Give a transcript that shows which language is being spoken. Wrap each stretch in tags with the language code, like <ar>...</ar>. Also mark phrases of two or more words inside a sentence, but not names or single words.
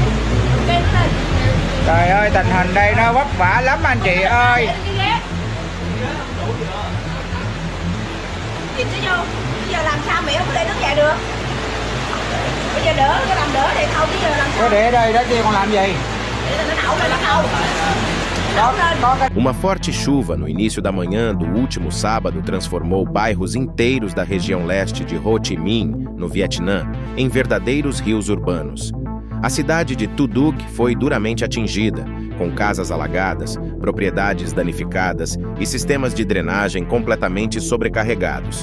<vi>Trời ơi, tình hình đây nó vất vả lắm anh chị ơi. Chị sẽ vô, bây giờ làm sao mẹ không để nước chạy được. Bây giờ đỡ, cái làm đỡ để không, bây giờ làm sao. Có để đây, đó kia còn làm gì? Để nó nổ lên, nó nổ.</vi> <pt>Uma forte chuva no início da manhã do último sábado transformou bairros inteiros da região leste de Ho Chi Minh, no Vietnã, em verdadeiros rios urbanos. A cidade de Tu Duc foi duramente atingida, com casas alagadas, propriedades danificadas e sistemas de drenagem completamente sobrecarregados.</pt>